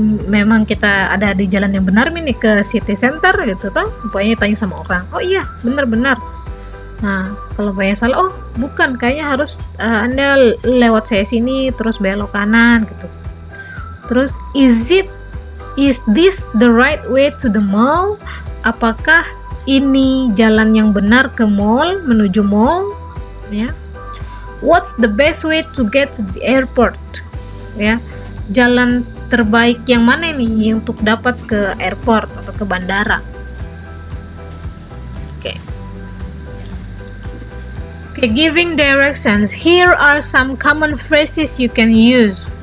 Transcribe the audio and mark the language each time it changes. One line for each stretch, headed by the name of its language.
Indonesian: Memang kita ada di jalan yang benar nih ke city center gitu toh. Pokoknya tanya sama orang. Oh iya, benar. Nah, kalau banyak salah, oh bukan, kayaknya harus Anda lewat saya sini terus belok kanan gitu.
English: Terus, is this the right way to the mall?
Indonesian: Apakah ini jalan yang benar ke mall, menuju mall? Ya.
English: What's the best way to get to the airport? Ya.
Indonesian: Jalan terbaik yang mana nih untuk dapat ke airport atau ke bandara?
English: Giving directions. Here are some common phrases you can use.